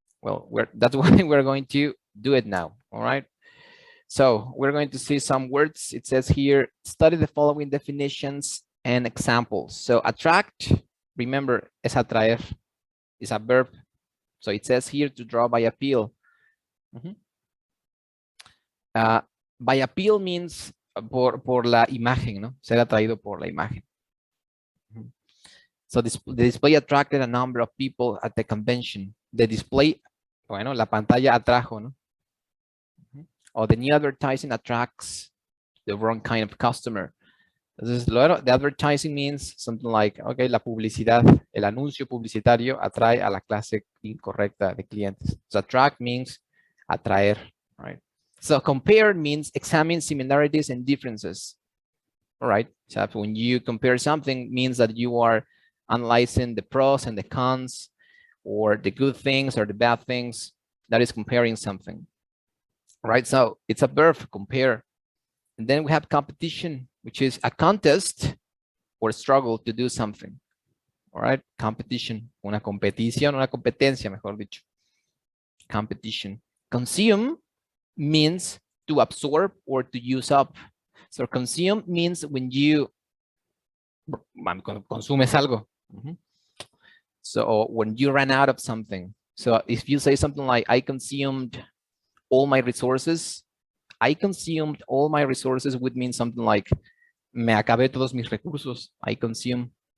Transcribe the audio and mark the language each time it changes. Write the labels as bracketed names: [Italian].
[English] Well, that's why we're going to do it now. All right. So we're going to see some words. It says here, study the following definitions and examples. So attract, remember, [Spanish] es atraer, [English] is a verb. So it says here to draw by appeal. By appeal means [Spanish] por la imagen, ¿no? Ser atraído por la imagen. [English] So the display attracted a number of people at the convention. The display, [Spanish] bueno, la pantalla atrajo, ¿no? [English] Or the new advertising attracts the wrong kind of customer. [Spanish] Entonces, [English] the advertising means something like, okay, [Spanish] la publicidad, el anuncio publicitario atrae a la clase incorrecta de clientes. [English] So attract means atraer, right? So compare means examine similarities and differences. All right. So when you compare something, means that you are analyzing the pros and the cons, or the good things or the bad things. That is comparing something. All right. So it's a verb, compare. And then we have competition, which is a contest or struggle to do something. All right. Competition. [Spanish] Una competición, una competencia, mejor dicho. [English] Competition. Consume means to absorb or to use up. So consume means when you consumes algo. So when you ran out of something. So if you say something like, I consumed all my resources, I consumed all my resources would mean something like, [Spanish] me acabé todos mis recursos. [English] I consume.